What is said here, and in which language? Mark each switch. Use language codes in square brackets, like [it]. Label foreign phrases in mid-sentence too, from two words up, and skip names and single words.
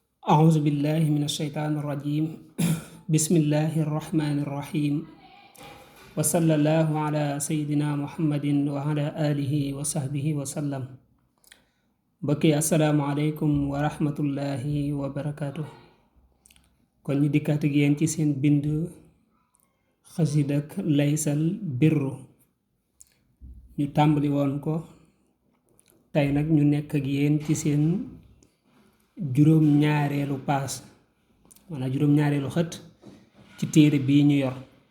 [ar] أعوذ بالله من الشيطان الرجيم بسم الله الرحمن الرحيم وصلى الله على سيدنا محمد وعلى آله وصحبه وسلم بكي السلام عليكم ورحمة الله وبركاته [wo] kon ñu dikkaat ak yéen ci seen bind xasidak laysal birru ñu tàmbali woon ko tey nag ñu nekk ak yéen ci seen juróom ñaareelu paas wala juróom ñaareelu xët ci téere bii ñu yor